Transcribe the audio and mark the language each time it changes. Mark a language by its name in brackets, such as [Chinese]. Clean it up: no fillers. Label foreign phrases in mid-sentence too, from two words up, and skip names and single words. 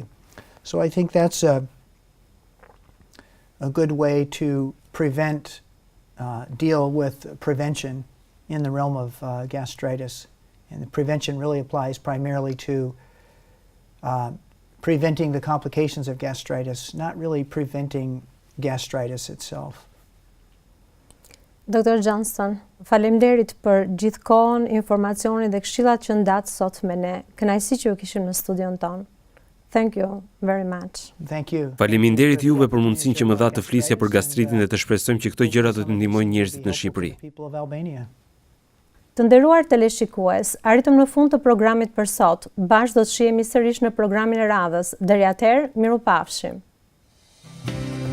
[English] So I think that's a good way to deal with prevention in the realm of gastritis. And the prevention really applies primarily to preventing the complications of gastritis, not really preventing gastritis itself. [Albanian] Dr. Johnston, faleminderit për gjithkohën, informacionin dhe këshillat që ndatë sot me ne. Kënaqësi që u kishim në studion tonë. [English] Thank you very much. Thank you. [Albanian] Faleminderit juve për mundësinë që më dha të flisja për gastritin dhe të shpresojmë që këto gjëra do të ndihmojnë njerëzit në Shqipëri. Të nderuar teleshikues, arritëm në fund të programit për sot. Bashkë do të shihemi sërish në programin e radhës. Deri atëherë, mirupafshim.